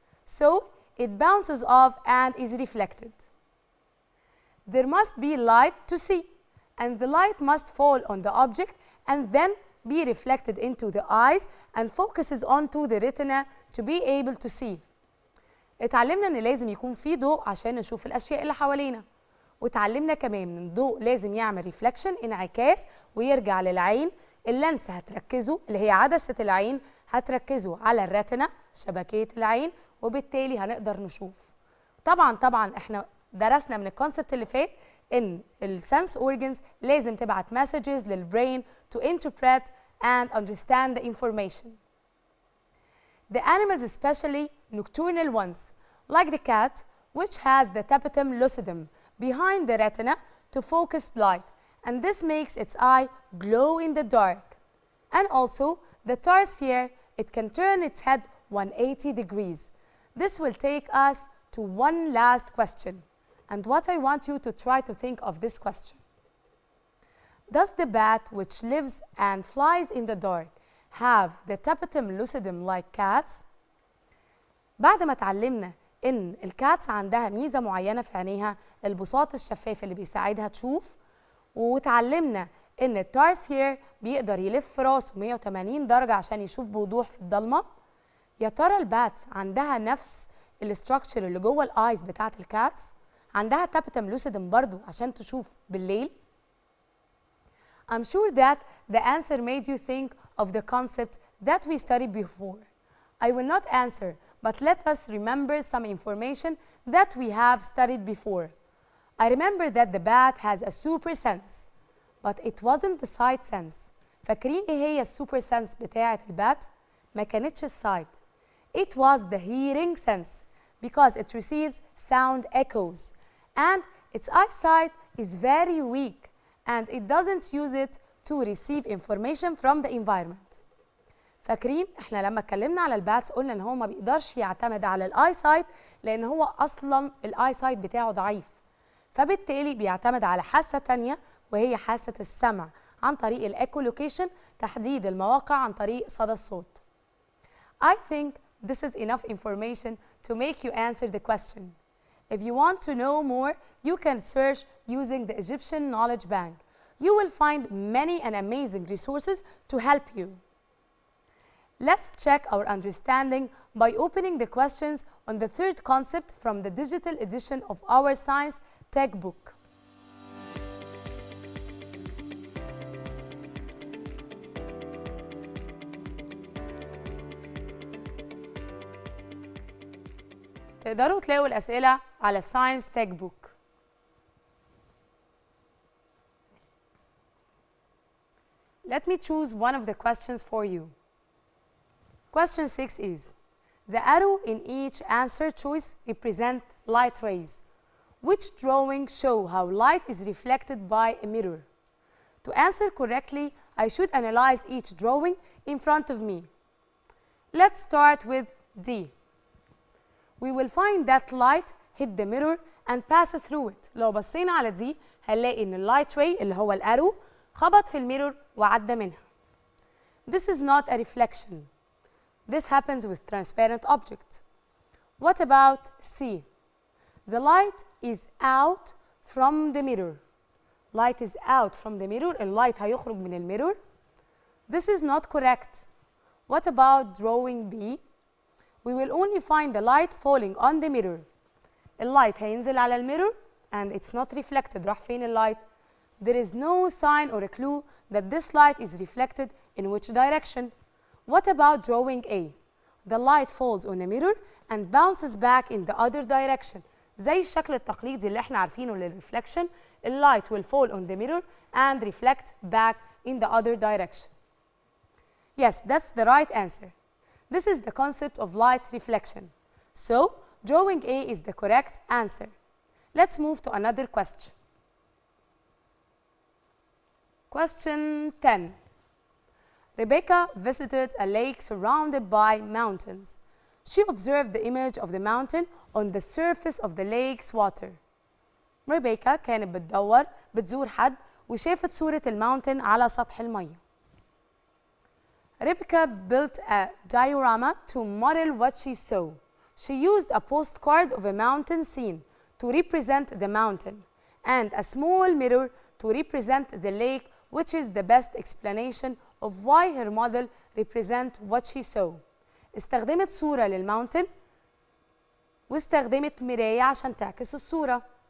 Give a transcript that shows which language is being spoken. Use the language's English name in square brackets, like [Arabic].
[English] So it bounces off and is reflected. There must be light to see and the light must fall on the object and then be reflected into the eyes and focuses onto the retina to be able to see. [Arabic] اتعلمنا ان لازم يكون في ضوء عشان نشوف الاشياء اللي حوالينا واتعلمنا كمان ان الضوء لازم يعمل ريفلكشن انعكاس ويرجع للعين. اللينس هتركزه اللي هي عدسة العين هتركزه على الريتنا شبكية العين وبالتالي هنقدر نشوف. طبعا احنا درسنا من الكونسبت اللي فات ان السنس اورجنز لازم تبعت مسجز للبرين to interpret and understand the information. [English] The animals, especially nocturnal ones, like the cat, which has the tapetum lucidum behind the retina to focus light, and this makes its eye glow in the dark. And also, the tarsier, it can turn its head 180 degrees. This will take us to one last question, and what I want you to try to think of this question. Does the bat, which lives and flies in the dark, have the tapetum lucidum like cats? [Arabic] بعد ما اتعلمنا ان الكاتس عندها ميزه معينه في عينيها البساط الشفاف اللي بيساعدها تشوف وتعلمنا ان التارسير بيقدر يلف راسه 180 درجه عشان يشوف بوضوح في الضلمه. يا ترى الباتس عندها نفس الاستراكشر اللي جوه الايز بتاعه الكاتس؟ عندها تابتم لوسيدم برضو عشان تشوف بالليل؟ I'm sure that the answer made you think of the concept that we studied before. [English] I will not answer, but let us remember some information that we have studied before. I remember that the bat has a super sense, but it wasn't the sight sense. [Arabic] فاكرين ايه هي السوبر سنس بتاعة البات؟ ما كانتش السايت. [English] It was the hearing sense because it receives sound echoes and its eyesight is very weak and it doesn't use it to receive information from the environment. [Arabic] فاكرين احنا لما اتكلمنا على الباتس قلنا ان هو ما بيقدرش يعتمد على الاي سايت لان هو اصلا الاي سايت بتاعه ضعيف فبالتالي بيعتمد على حاسه تانية وهي حاسه السمع عن طريق الايكولوكيشن تحديد المواقع عن طريق صدى الصوت. [English] I think this is enough information to make you answer the question. If you want to know more, you can search using the Egyptian Knowledge Bank. You will find many and amazing resources to help you. Let's check our understanding by opening the questions on the third concept from the digital edition of our science textbook. [Arabic] تقدروا تلاقوا الأسئلة على science textbook. [English] Let me choose one of the questions for you. Question 6 is, the arrow in each answer choice represents light rays. Which drawing show how light is reflected by a mirror? To answer correctly, I should analyze each drawing in front of me. Let's start with D. We will find that light hit the mirror and pass through it. [Arabic] لو بصينا على دي هنلاقي إن اللايت راي اللي هو الأرو خبط في الميرور وعدى منها. [English] This is not a reflection. This happens with transparent objects. What about C? The light is out from the mirror. Light is out from the mirror. [Arabic] اللايت هيخرج من الميرور. [English] This is not correct. What about drawing B? We will only find the light falling on the mirror. اللايت هينزل على الميرور and it's not reflected. راح فين اللايت؟ There is no sign or a clue that this light is reflected in which direction. What about drawing A? The light falls on a mirror and bounces back in the other direction. [Arabic] زي الشكل التقليدي اللي احنا عارفينه للرeflection. [English] الlight will fall on the mirror and reflect back in the other direction. Yes, that's the right answer. This is the concept of light reflection. So, drawing A is the correct answer. Let's move to another question. Question 10. Rebecca visited a lake surrounded by mountains. She observed the image of the mountain on the surface of the lake's water. [Arabic] Rebecca كانت بتزور حد وشافت صورة الماونتن على سطح المية. [English] Rebecca built a diorama to model what she saw. She used a postcard of a mountain scene to represent the mountain and a small mirror to represent the lake, which is the best explanation of why her model represent what she saw. [Arabic] استخدمت صورة للماونتن واستخدمت مراية عشان تعكس الصورة.